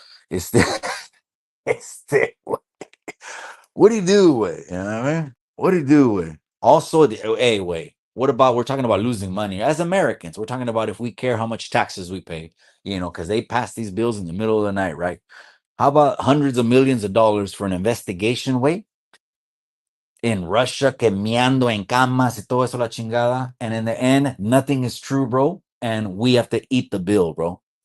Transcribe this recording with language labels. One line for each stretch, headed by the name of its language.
English: It's still, it's still, what do you do with? You know what I mean? What do you do with? Also, hey, wait. What about, we're talking about losing money as Americans? We're talking about if we care how much taxes we pay, you know, because they pass these bills in the middle of the night, right? How about hundreds of millions of dollars for an investigation, wait? In Russia,
Spanish: que meando en camas y todo eso la chingada.
English: And in the end, nothing is true, bro. And we have to eat the bill, bro.